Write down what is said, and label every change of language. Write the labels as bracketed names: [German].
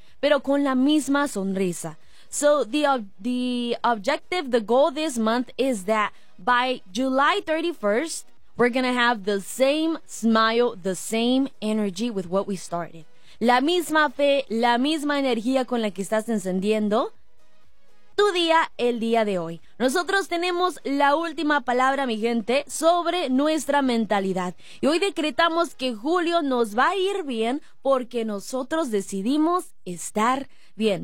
[Spanish] Pero con la misma sonrisa. [English] So the objective, the goal this month is that by July 31st, we're gonna have the same smile, the same energy with what we started. [Spanish] La misma fe, la misma energía con la que estás encendiendo tu día el día de hoy. Nosotros tenemos la última palabra, mi gente, sobre nuestra mentalidad. Y hoy decretamos que julio nos va a ir bien porque nosotros decidimos estar bien.